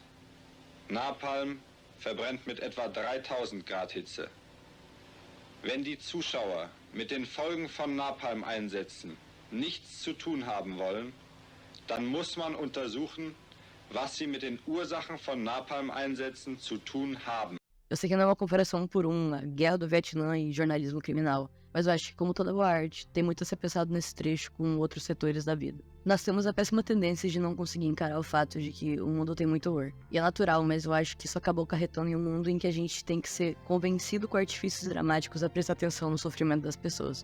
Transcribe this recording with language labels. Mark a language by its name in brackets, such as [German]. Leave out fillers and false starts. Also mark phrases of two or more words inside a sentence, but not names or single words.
[German] Napalm verbrennt mit etwa 3000 Grad Hitze. Wenn die Zuschauer mit den Folgen von Napalm-Einsätzen nichts zu tun haben wollen, dann muss man untersuchen, was sie mit den Ursachen von Napalm-Einsätzen zu tun haben. [Portuguese] Eu sei que não é uma comparação por a Guerra do Vietnã e jornalismo criminal, mas eu acho que, como toda boa arte, tem muito a ser pensado nesse trecho com outros setores da vida. Nós temos a péssima tendência de não conseguir encarar o fato de que o mundo tem muito horror. E é natural, mas eu acho que isso acabou acarretando em um mundo em que a gente tem que ser convencido com artifícios dramáticos a prestar atenção no sofrimento das pessoas.